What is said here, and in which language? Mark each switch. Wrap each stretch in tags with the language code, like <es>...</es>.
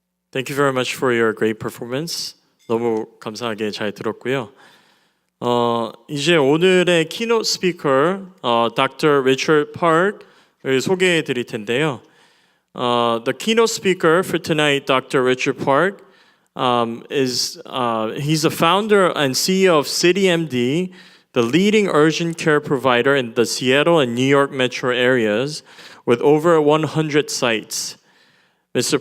<en>Thank you very much for your great performance.</en> <ko>너무 감사하게 잘 들었고요. 이제 오늘의 키노트 스피커 Dr. Richard Park을 소개해 드릴 텐데요.</ko> <en>The keynote speaker for tonight, Dr. Richard Park, he's a founder and CEO of CityMD, the leading urgent care provider in the Seattle and New York metro areas with over 100 sites. Mr.</en>